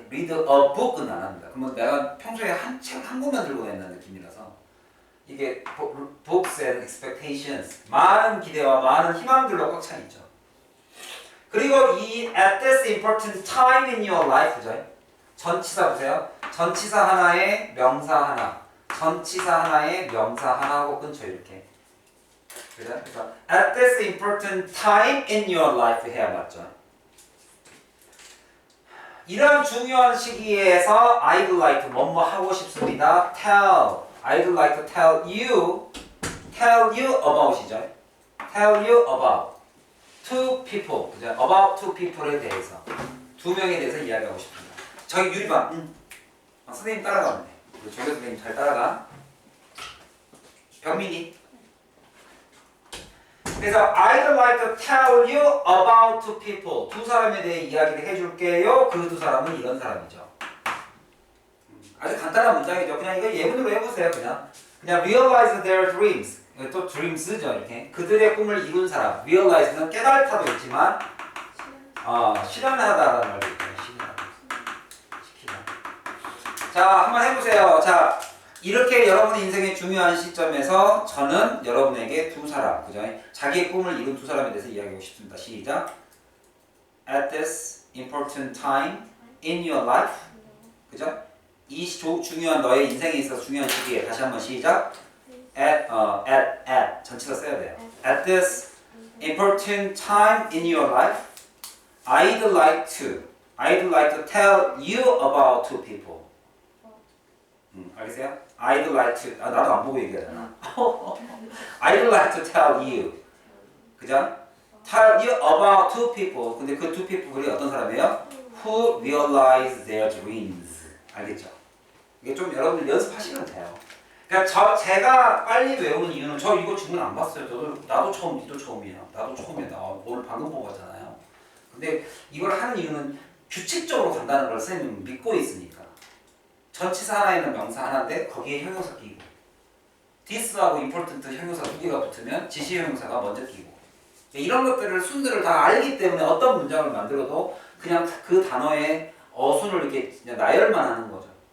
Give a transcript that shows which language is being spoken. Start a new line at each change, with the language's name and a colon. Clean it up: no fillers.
Korean: read a book은 안 합니다. 그러면 내가 평소에 한 책 한 권만 들고 다니는 느낌이라서 이게
English: books and expectations
Korean: 많은 기대와 많은 희망들로 꽉 차 있죠.
English: 그리고
Korean: 이
English: at this important time in your life
Korean: 그죠? 전치사 보세요. 전치사 하나에 명사 하나, 전치사 하나에 명사 하나 하고 끊죠 이렇게. 그죠? 그래서
English: at this important time in your life
Korean: 해야 맞죠. 이런 중요한 시기에서 I'd like 뭐뭐 하고 싶습니다.
English: I'd like to tell you about이죠. tell you about two people,
Korean: 그죠?
English: about two people
Korean: 에 대해서 두 명에 대해서 이야기하고 싶습니다. 저기 유리반, 선생님 따라가면 돼. 조교 선생님 잘 따라가. 병민이. 그래서
English: I'd like to tell you about two people.
Korean: 두 사람에 대해 이야기를 해줄게요. 그 두 사람은 이런 사람이죠. 아주 간단한 문장이죠. 그냥 이거 예문으로 해보세요.
English: 그냥 realize their dreams.
Korean: 또 dreams죠. 이렇게 그들의 꿈을 이룬 사람. realize는 깨달다도 있지만 실현하다라는 말도 있잖아요. 시키다. 자, 한번 해보세요. 자, 이렇게 여러분의 인생의 중요한 시점에서 저는 여러분에게 두 사람, 그죠? 자기의 꿈을 이룬 두 사람에 대해서 이야기하고 싶습니다. 시작.
English: At this important time in your life,
Korean: 그죠? 이 중요한 너의 인생에 있어서 중요한 시기에 다시 한번 시작. at 전치사 써야 돼요.
English: At this important time in your life, I'd like to tell you about two people.
Korean: 알겠어요?
English: I'd like to
Korean: 나도 안 보고 얘기하잖아.
English: I'd like to tell you,
Korean: 그죠?
English: Tell you about two people.
Korean: 근데 그
English: two people
Korean: 이 어떤 사람이에요?
English: Who realize their dreams.
Korean: 알겠죠? 이게 좀 여러분들 연습하시면 돼요. 그러니까 제가 빨리 외우는 이유는 저 이거 질문 안 봤어요. 나도 처음, 니도 처음이에요. 나도 처음이야. 나 오늘 방금 보고 왔잖아요. 근데 이걸 하는 이유는 규칙적으로 간다는 걸 선생님은 믿고 있으니까. 전치사 하나에는 명사 하나인데 거기에 형용사 끼고 this하고 important 형용사 두 개가 붙으면 지시 형용사가 먼저 끼고 이런 것들을 순들을 다 알기 때문에 어떤 문장을 만들어도 그냥 그 단어의 어순을 이렇게 그냥 나열만 하는 거죠.